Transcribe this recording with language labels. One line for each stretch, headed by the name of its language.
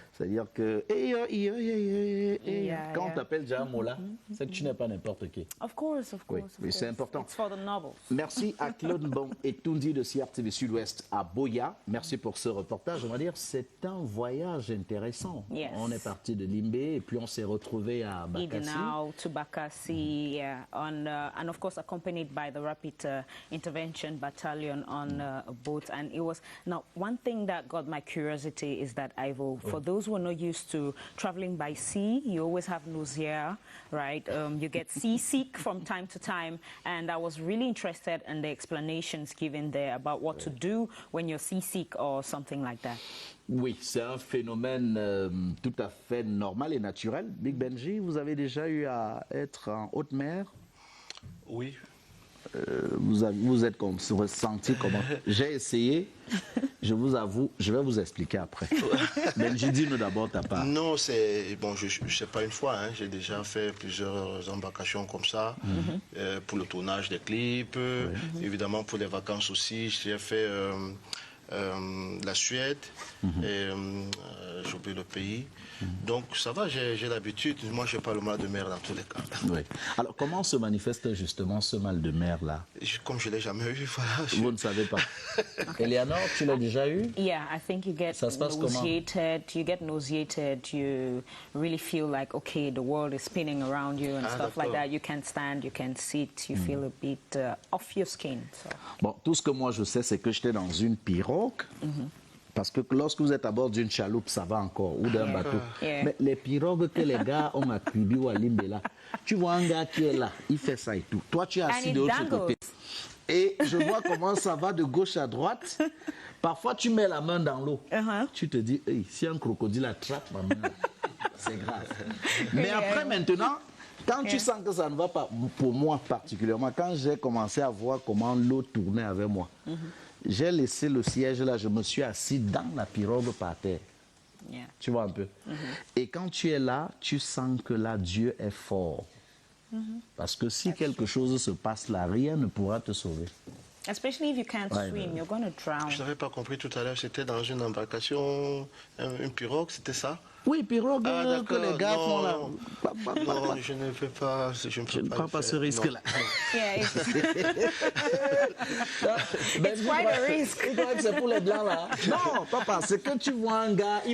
French: C'est-à-dire que quand on t'appelle déjà Mola, c'est que tu n'es pas n'importe qui.
English: Of course, of course.
French: Oui, c'est important.
English: It's for the nobles.
French: Merci à Claude Bon et Tundi de CRTV Sud-Ouest à Boya. Merci pour ce reportage. On va dire c'est un voyage intéressant.
English: Yes.
French: On est parti de Limbé et puis on s'est retrouvé à Bakassi.
English: Idinao to Bakassi, and of course accompanied by the Rapid Intervention Battalion on on a boat, and it was... Now, one thing that got my curiosity is that, Ivo, for those who are not used to traveling by sea, you always have nausea, right? You get seasick from time to time, and I was really interested in the explanations given there about what to do when you're seasick or something like that.
French: Oui, c'est un phénomène tout à fait normal et naturel. Big Benji, vous avez déjà eu à être en haute mer? Oui. Vous êtes ressenti comment? J'ai essayé, je vous avoue, je vais vous expliquer après. Benji, dis-nous d'abord ta part. Non, c'est bon, je sais pas une fois, hein, j'ai déjà fait plusieurs embarcations comme ça, pour le tournage des clips, évidemment pour les vacances aussi. J'ai fait la Suède, et j'ai oublié le pays. Donc ça va, j'ai l'habitude. Moi, je n'ai pas le mal de mer dans tous les cas. Oui. Alors, comment se manifeste justement ce mal de mer-là? Comme je ne l'ai jamais eu, voilà. Vous ne savez pas. Eleanor, tu l'as déjà eu?
English: Yeah, I think you get nauseated. You get nauseated. You really feel like, okay, the world is spinning around you and stuff like that. You can't stand, you can't sit. You feel a bit off your skin. So.
French: Bon, tout ce que moi je sais, c'est que j'étais dans une pirogue. Parce que lorsque vous êtes à bord d'une chaloupe, ça va encore, ou d'un bateau. Mais les pirogues que les gars ont à Kribi ou à Limbela, tu vois un gars qui est là, il fait ça et tout. Toi, tu es assis de l'autre côté. Et je vois comment ça va de gauche à droite. Parfois, tu mets la main dans l'eau. Tu te dis, hey, si un crocodile attrape ma main, c'est grave. Mais après, maintenant, quand tu sens que ça ne va pas, pour moi particulièrement, quand j'ai commencé à voir comment l'eau tournait avec moi, j'ai laissé le siège là, je me suis assis dans la pirogue par terre. Tu vois un peu. Et quand tu es là, tu sens que là, Dieu est fort. Parce que si quelque chose se passe là, rien ne pourra te sauver.
English: Especially if you can't swim, you're going to drown.
French: Je n'avais pas compris tout à l'heure, c'était dans une embarcation, une pirogue, c'était ça? Oui, pirogue que les gars font là. Non, je ne fais pas. Je ne prends pas ce risque-là.
English: It's quite a risk.
French: C'est pour les blancs là. Non, papa, c'est que tu vois un gars.